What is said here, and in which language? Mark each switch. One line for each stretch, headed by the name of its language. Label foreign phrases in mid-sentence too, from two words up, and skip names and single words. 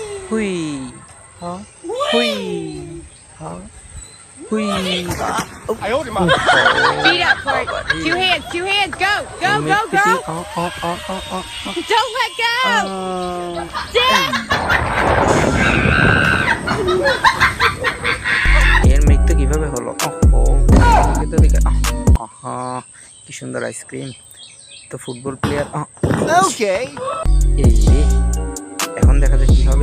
Chinese: হুই হা হুই হা হুই 哎呦我的妈！
English: Feet up, Court. Two hands, go, go, go, go. Don't let go. Damn.
Bangla: এর মৃত্যু কিভাবে হলো? ওহো, কিন্তু দেখে আহা, কি সুন্দর আইসক্রিম। তো
English: football player Okay.
Bangla: এই রে, এখন দেখা যাক কি হবে।